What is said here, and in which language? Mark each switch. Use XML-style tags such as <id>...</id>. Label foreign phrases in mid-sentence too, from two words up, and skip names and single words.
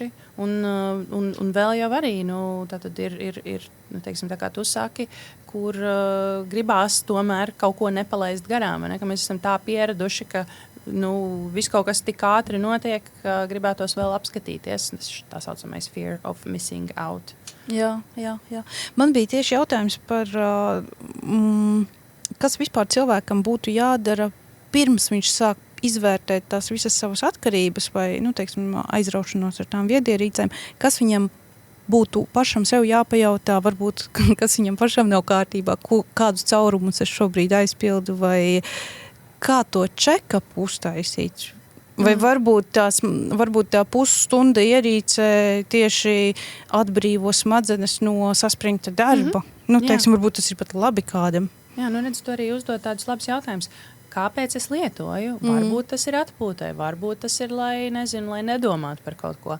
<lv>Un vēl jau arī tātad ir teiksim, tā kā tu saki, kur gribās tomēr kaut ko nepalaist garām. Ne? Ka mēs esam tā pieraduši, ka viss kaut kas tik ātri notiek, ka gribētos vēl apskatīties. Tā saucamais</lv> <en>fear of missing out.</en> <lv>Jā. Man bija tieši jautājums par, kas vispār cilvēkam būtu jādara pirms viņš sāk izvērtēt tās visas savas atkarības vai, teiksim, aizraušanos ar tām viedierīcēm, kas viņam būtu pašam sev jāpajautā, varbūt, kas viņam pašam nav kārtībā, kādus caurumus es šobrīd aizpildu, vai kā to check-up uztaisīt. Vai varbūt tā pusstunda ierīce tieši atbrīvo smadzenes no saspringta darba. Teiksim, varbūt tas ir pat labi kādam. Jā, redz, tu arī uzdod tādus labus jautājumus. Kāpēc es lietoju? Varbūt tas ir atpūtai, varbūt tas ir, lai nedomātu par kaut ko.</lv>